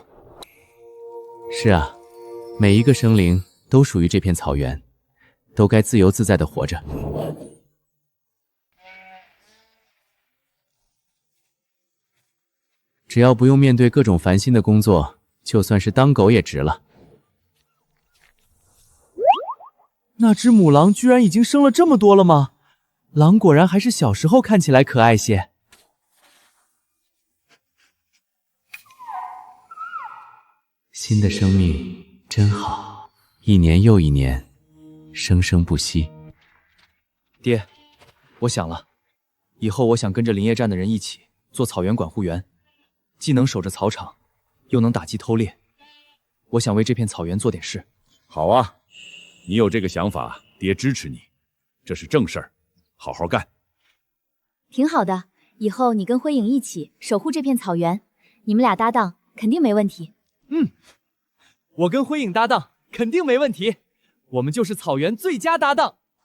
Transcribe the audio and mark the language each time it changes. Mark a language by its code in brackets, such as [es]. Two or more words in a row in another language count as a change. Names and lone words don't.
[zh] 是啊，每一個生靈都屬於這片草原，都該自由自在地活着。只要不用面對各種煩心的工作，就算是當狗也值了。那只母狼居然已經生了这麼多了嗎？狼果然還是小時候看起來可愛些。新的生命真好，一年又一年，生生不息。爹，我想了，以後我想跟着林业站的人一起做草原管护员，既能守着草场，又能打击偷猎。我想为这片草原做點事。好啊，你有這個想法，爹支持你，這是正事兒，好好幹。挺好的，以後你跟輝影一起守護這片草原，你們倆搭檔肯定沒問題。我跟輝影搭檔肯定沒問題，我們就是草原最佳搭檔。